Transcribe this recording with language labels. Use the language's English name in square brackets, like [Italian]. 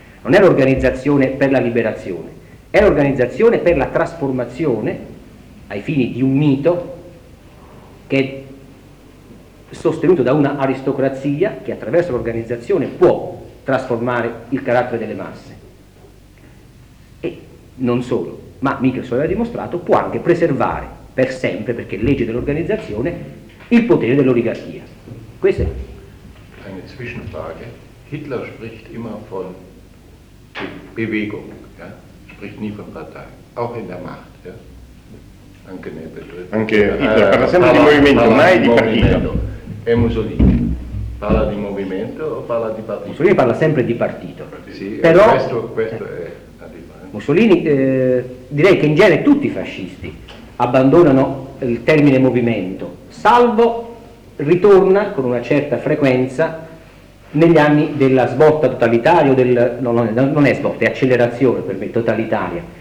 [Italian] Non è l'organizzazione per la liberazione, è l'organizzazione per la trasformazione ai fini di un mito che è sostenuto da una aristocrazia che attraverso l'organizzazione può trasformare il carattere delle masse. E non solo, ma Michelson aveva dimostrato, può anche preservare per sempre, perché è legge dell'organizzazione, il potere dell'oligarchia. Questo è. [German] Eine Zwischenfrage. Hitler spricht immer von Bewegung, ja? Spricht nie von Partei, auch in der Macht, ja? [Italian] Anche nel betrifft. Anche Hitler parla sempre di movimento, mai di partito. E Mussolini parla di movimento o parla di partito? Mussolini parla sempre di partito. Sì, però questo è la differenza. Mussolini, direi che in genere tutti i fascisti abbandonano il termine movimento, salvo ritorna con una certa frequenza negli anni della svolta totalitaria, è accelerazione per me, totalitaria.